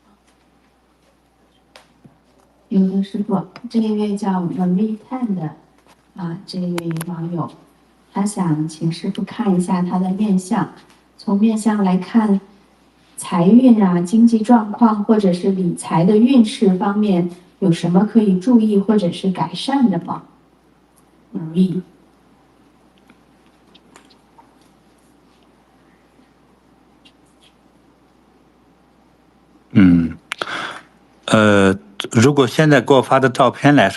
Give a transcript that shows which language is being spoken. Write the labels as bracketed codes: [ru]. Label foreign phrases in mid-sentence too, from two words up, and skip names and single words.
[zh] 有的師父，這一位叫Marie Tan的這一位網友，他想請師父看一下他的面相，從面相來看，財運啊、經濟狀況或者是理財的運勢方面，有什麼可以注意或者是改善的嗎？ 如意。如果现在给我发的照片来